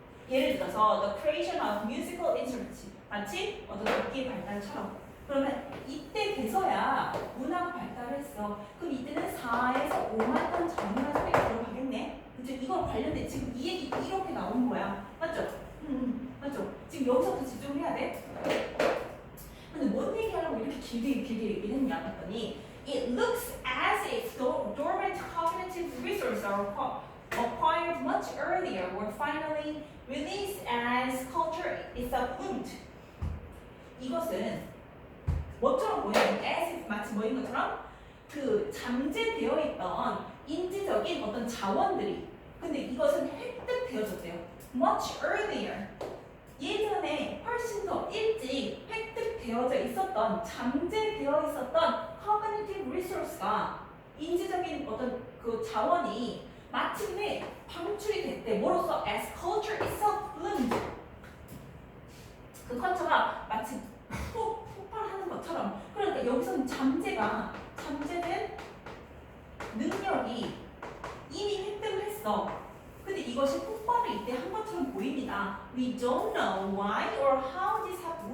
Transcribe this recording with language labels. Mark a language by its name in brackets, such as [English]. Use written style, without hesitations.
[Korean] 예를 들어서 [English] the creation of musical instruments, [Korean] 마치 어떤 악기 발달처럼. 그러면 이때 돼서야 문화가 발달했어. 그럼 이때는 4에서 5만 년 전이라는 소리가 들어가겠네. 그죠? 이거 관련된 지금 이 얘기 이렇게 나온 거야. 맞죠? 맞죠? 지금 여기서부터 집중을 해야 돼. 근데 뭔 얘기하려고 이렇게 길게 얘기했냐 했더니 [English] it looks as if dormant cognitive resources are acquired much earlier were finally released as culture itself bloomed. [Korean] 이것은 뭐처럼 보여요? as if 마치 뭐인 것처럼 그 잠재되어 있던 인지적인 어떤 자원들이, 근데 이것은 획득되어졌대요. [English] much earlier. [Korean] 예전에 훨씬 더 일찍 획득되어져 있었던 잠재되어 있었던 cognitive resource가 인지적인 어떤 그 자원이 마침내 방출이 됐대. 뭐로써? [English] As culture itself bloomed. [Korean] 그 컬처가 마치 폭발하는 것처럼. 그러니까 여기서는 잠재된 능력이 이미 획득을 했어. 근데 이것이 폭발을 이때 한 것처럼 보입니다. [English] We don't know why or how this happened.